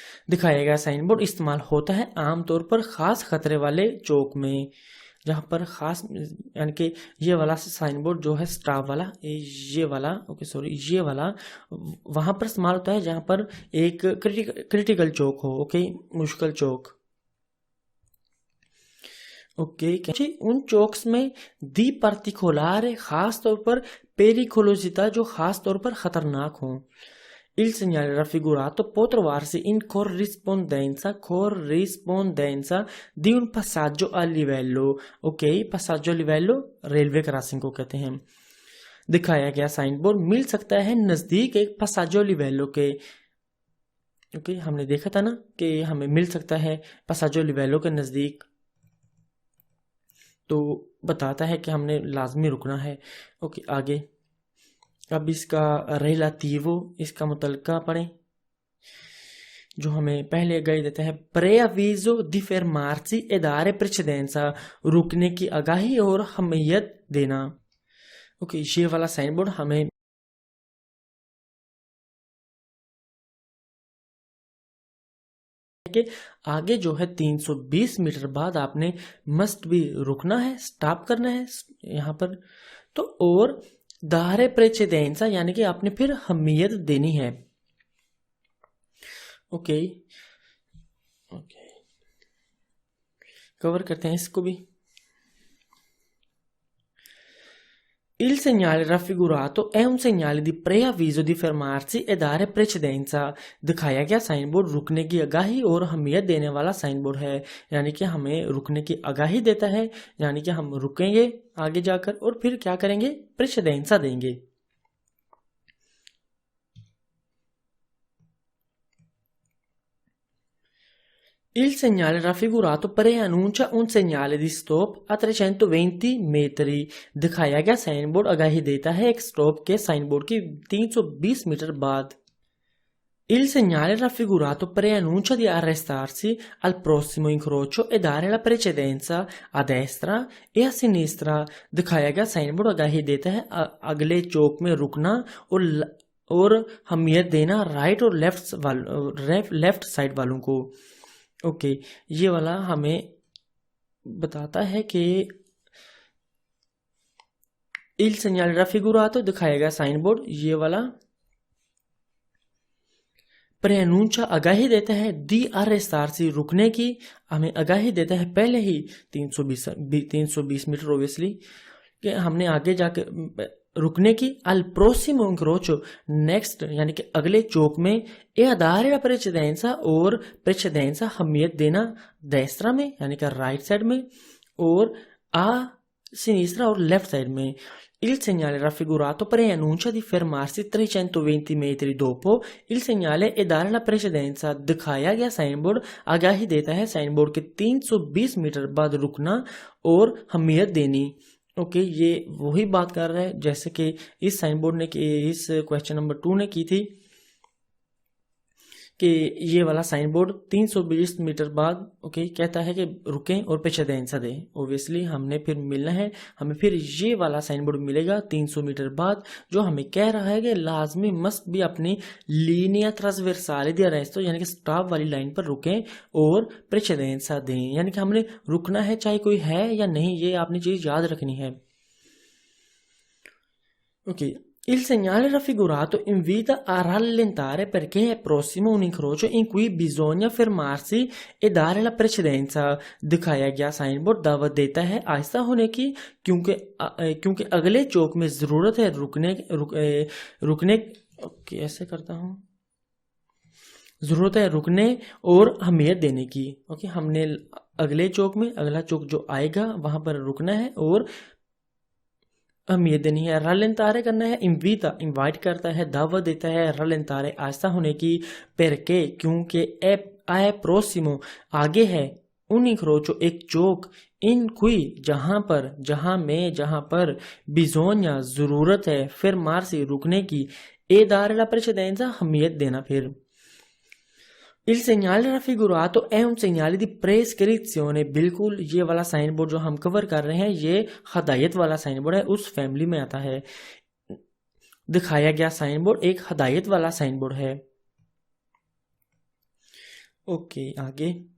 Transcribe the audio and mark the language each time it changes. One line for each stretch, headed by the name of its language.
Hindi: दिखाया गया sign board इस्तेमाल होता है आमतौर पर खास खतरे वाले चौक में, जहाँ पर खास यानी कि ये वाला साइन बोर्ड जो है स्टाफ वाला, ये वाला ओके सॉरी ये वाला वहाँ पर इस्तेमाल होता है जहाँ पर एक क्रिटिकल चौक हो, ओके मुश्किल चौक। ओके उन चौक्स में दी particolare खास तौर पर pericolosità जो खास तौर पर खतरनाक हो।
Italian: Il segnale raffigurato può trovarsi in corrispondenza di un passaggio a livello, ok passaggio a livello
Hindi: railway crossing को कहते हैं। दिखाया गया साइन बोर्ड मिल सकता है नजदीक एक passaggio a livello के, ओके हमने देखा था ना कि हमें मिल सकता है passaggio a livello के नजदीक, तो बताता है कि हमने लाजमी रुकना है। ओके आगे अब इसका रिलेटिवो इसका मुतलका पढ़ें जो हमें पहले गाइड देता है
Italian: preavviso di fermarsi e dare precedenza
Hindi: रुकने की आगाही और हमियत देना। ओके ये वाला साइन बोर्ड हमें कि आगे जो है 320 मीटर बाद आपने मस्ट भी रुकना है, स्टॉप करना है यहाँ पर, तो और
Italian: दारे प्रेचेदेंसा
Hindi: यानी कि आपने फिर हमियत देनी है। ओके ओके कवर करते हैं इसको भी।
Italian: Il segnale raffigurato è un segnale di preavviso di fermarsi e dare precedenza।
Hindi: दिखाया गया साइन बोर्ड रुकने की आगाही और हमियत देने वाला साइन बोर्ड है, यानी कि हमें रुकने की आगाही देता है, यानी कि हम रुकेंगे आगे जाकर और फिर क्या करेंगे प्रेचेदेंसा देंगे।
Italian: Il segnale raffigurato preannuncia un segnale di stop a 320 metri।
Hindi: दिखाया गया साइन बोर्ड आगाही देता है एक स्टॉप के साइन बोर्ड की 320 मीटर बाद।
Italian: Il segnale raffigurato preannuncia di arrestarsi al prossimo incrocio e dare la precedenza a destra e a sinistra।
Hindi: दिखाया गया साइन बोर्ड आगाही देता है अगले चौक में रुकना और हमियत देना राइट और लेफ्ट साइड वालों को। ओके ये वाला हमें बताता है कि
Italian: il segnale raffigurato
Hindi: दिखाया गया साइन बोर्ड ये वाला preannuncia आगाही देता है
Italian: दी arrestarsi
Hindi: रुकने की, हमें आगाही देता है पहले ही 320 मीटर ओबियसली कि हमने आगे जाके रुकने की
Italian: al prossimo incrocio
Hindi: नेक्स्ट यानी कि अगले चौक में
Italian: ए dare la precedenza
Hindi: और precedenza हमियत देना destra में यानी कि राइट साइड में और
Italian: a sinistra
Hindi: और लेफ्ट साइड में।
Italian: Il segnale raffigurato preannuncia di fermarsi 320 metri dopo il segnale e dare la precedenza।
Hindi: दिखाया गया साइन बोर्ड आगाही देता है साइन बोर्ड के 320 मीटर बाद रुकना और हमियत देनी। ओके ये वही बात कर रहा है जैसे कि इस साइन बोर्ड ने इस क्वेश्चन नंबर 2 ने की थी कि ये वाला साइन बोर्ड 320 मीटर बाद ओके कहता है कि रुकें और precedenza दें। ओब्वियसली हमने फिर मिलना है, हमें फिर ये वाला साइन बोर्ड मिलेगा 300 मीटर बाद जो हमें कह रहा है कि लाजमी मस्ट भी अपनी
Italian: लीनिया ट्रांसवर्साले दी अरेस्तो
Hindi: यानी कि स्टॉप वाली लाइन पर रुकें और precedenza दें, यानी कि हमने रुकना है चाहे कोई है या नहीं, ये आपने चीज याद रखनी है।
Italian: ओके Il segnale raffigurato invita a rallentare perché è prossimo un incrocio in cui bisogna fermarsi e dare la precedenza।
Hindi: दिखाया गया साइन बोर्ड दावत देता है आहिस्ता होने की क्योंकि अगले चौक में जरूरत है रुकने ऐसे करता हूँ जरूरत है रुकने और हमियत देने की। ओके हमने अगले चौक में अगला चौक जो आएगा वहां पर रुकना है और हमियत देनी है। रलेंतारे करना है इन्वीटा इनवाइट करता है दावत देता है रलेंतारे आहिस्ता होने की परके क्योंकि
Italian: ए प्रोसिमो
Hindi: आगे है
Italian: उन इंक्रोचो
Hindi: एक चौक
Italian: इन कुई
Hindi: जहां पर
Italian: बिजोनिया
Hindi: जरूरत है
Italian: फिर मार्सी
Hindi: रुकने की
Italian: ए दारे ला precedenza
Hindi: हमियत देना।
Italian: फिर Il segnale raffigurato è un segnale di prescrizione।
Hindi: बिल्कुल ये वाला साइन बोर्ड जो हम कवर कर रहे हैं ये हदायत वाला साइन बोर्ड है, उस फैमिली में आता है। दिखाया गया साइन बोर्ड एक हदायत वाला साइन बोर्ड है। ओके, आगे।